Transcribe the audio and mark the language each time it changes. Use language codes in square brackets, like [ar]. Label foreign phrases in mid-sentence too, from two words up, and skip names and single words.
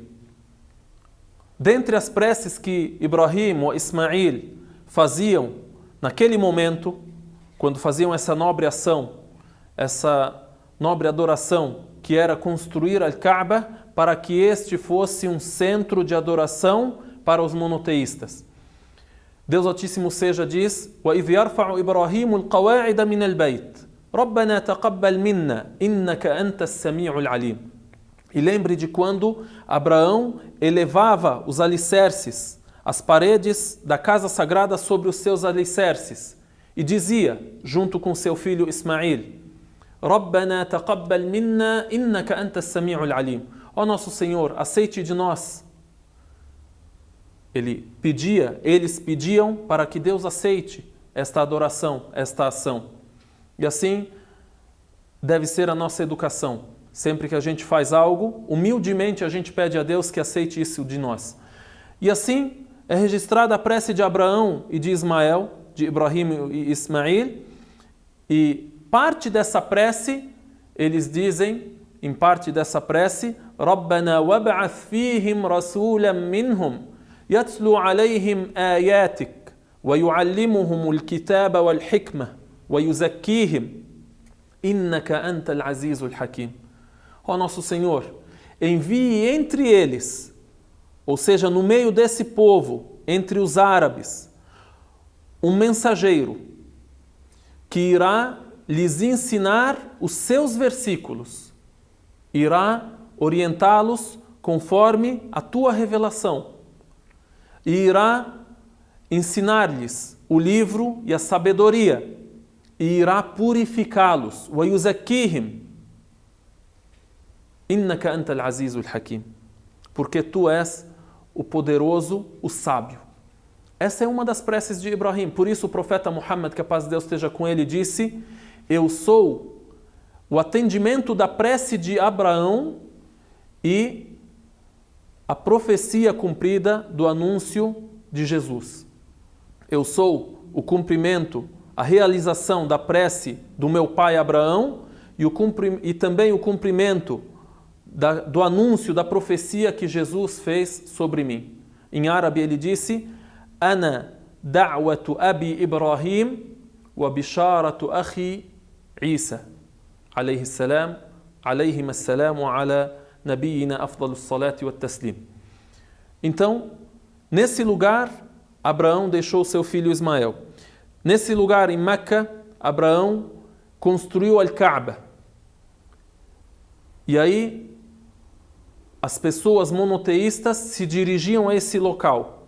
[pt] Dentre as preces que Ibrahim ou Ismael faziam naquele momento, quando faziam essa nobre ação, essa nobre adoração, que era construir a Kaaba para que este fosse um centro de adoração para os monoteístas. Deus Altíssimo seja diz: [ar] وَإِذْ يَرْفَعُ إِبْرَاهِيمُ الْقَوَاعِدَ مِنَ الْبَيْتِ رَبَّنَا تَقَبَّلْ مِنَّا إِنَّكَ أَنْتَ السَّمِيعُ الْعَلِيمُ. [pt] E lembre de quando Abraão elevava os alicerces, as paredes da casa sagrada sobre os seus alicerces, e dizia, junto com seu filho Ismael: [ar] رَبَّنَا تَقَبَّلْ مِنَّا إِنَّكَ أَنْتَ السَّمِيعُ الْعَلِيمُ. [pt] Ó nosso Senhor, aceite de nós. Eles pediam para que Deus aceite esta adoração, esta ação. E assim deve ser a nossa educação. Sempre que a gente faz algo, humildemente a gente pede a Deus que aceite isso de nós. E assim é registrada a prece de Abraão e de Ismael, de Ibrahim e Ismael. E parte dessa prece, eles dizem, em parte dessa prece, [ar] رَبَّنَا وَابْعَثْ فِيهِمْ رَسُولًا مِّنْهُمْ يَتْلُو عَلَيْهِمْ آيَاتِكَ وَيُعَلِّمُهُمُ الْكِتَابَ وَالْحِكْمَةَ وَيُزَكِّيهِمْ إِنَّكَ أَنْتَ الْعَزِيزُ الْحَكِيمُ. [pt] Ó nosso Senhor, envie entre eles, ou seja, no meio desse povo, entre os árabes, um mensageiro que irá lhes ensinar os seus versículos, irá orientá-los conforme a tua revelação e irá ensinar-lhes o livro e a sabedoria e irá purificá-los. [ar] وَيُزَكِّيهِمْ إِنَّكَ أَنْتَ الْعَزِيزُ الْحَكِيمُ. [pt] Porque tu és o poderoso, o sábio. Essa é uma das preces de Ibrahim. Por isso o profeta Muhammad, que a paz de Deus esteja com ele, disse: eu sou o atendimento da prece de Abraão e a profecia cumprida do anúncio de Jesus. Eu sou o cumprimento, a realização da prece do meu pai Abraão e também o cumprimento do anúncio da profecia que Jesus fez sobre mim. Em árabe ele disse: [ar] أنا دعوة أبي إبراهيم وبشارة أخي عيسى، عليه السلام، عليهم السلام وعلى نبينا أفضل الصلاة والتسليم. [pt] Então, nesse lugar, Abraão deixou seu filho Ismael. Nesse lugar, em Meca, Abraão construiu Al-Kaaba. E aí, as pessoas monoteístas se dirigiam a esse local.